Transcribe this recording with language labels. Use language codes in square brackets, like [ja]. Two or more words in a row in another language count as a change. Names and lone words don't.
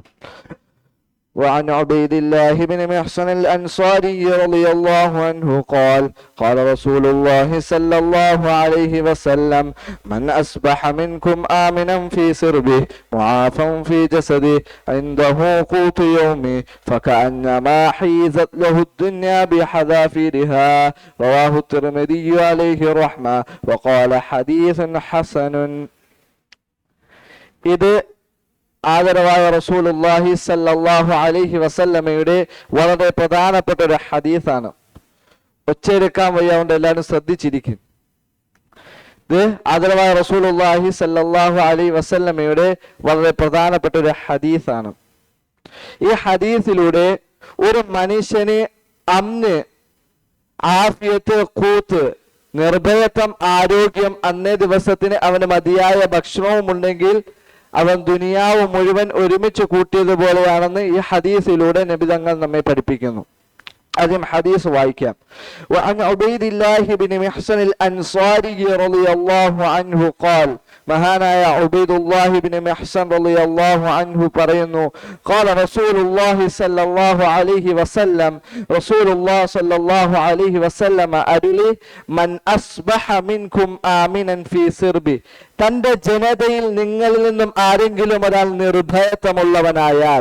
[ar] وعن عبيد الله بن محصن الأنصاري رضي الله عنه قال: قال رسول الله صلى الله عليه وسلم: من أصبح منكم آمنا في سربه معافا في جسده عنده قوت يومه فكأنما حيزت له الدنيا بحذافيرها. رواه الترمذي عليه الرحمة وقال: حديث حسن. [ml] ഇത് ആദരവായ [ar] رسول الله صلى الله عليه [ml] വസല്ലമയുടെ വളരെ പ്രധാനപ്പെട്ട ഒരു ഹദീസാണ്. ഒച്ചയെടുക്കാൻ വയ്യാണ്ട് എല്ലാവരും ശ്രദ്ധിച്ചിരിക്കും. ഇത് ആദരവായ [ar] رسول الله صلى الله عليه [ml] വസല്ലമയുടെ വളരെ പ്രധാനപ്പെട്ട ഒരു ഹദീസാണ്. ഈ ഹദീസിലൂടെ ഒരു മനുഷ്യന് അന്ന് ആഫിയത്ത്, ഖൂത്ത്, നിർഭയത്വം, ആരോഗ്യം, അന്നേ ദിവസത്തിന് അവന് മതിയായ ഭക്ഷണവും ഉണ്ടെങ്കിൽ അവൻ ദുനിയാവ് മുഴുവൻ ഒരുമിച്ച് കൂട്ടിയതുപോലെയാണെന്ന് ഈ ഹദീസിലൂടെ നബി തങ്ങൾ നമ്മെ പഠിപ്പിക്കുന്നു. ആദ്യം ഹദീസ് വായിക്കാം. [ar] وعن عبيد الله بن محصن الأنصاري رضي الله عنه قال: [ml] മഹാനായ ഉബൈദുല്ലാഹി ഇബ്നു മിഹ്സൻ [ar] رضي الله عنه [ml] പറയുന്നു: [ar] قال رسول الله صلى الله عليه وسلم, رسول الله صلى الله عليه وسلم [ml] അരുളി: [ar] من أصبح منكم آمنا في سربه, [ml] തന്റെ ജനതയിൽ നിങ്ങളിൽ നിന്നും ആരെങ്കിലും ഒരാൾ നിർഭയത്വമുള്ളവനായാൽ.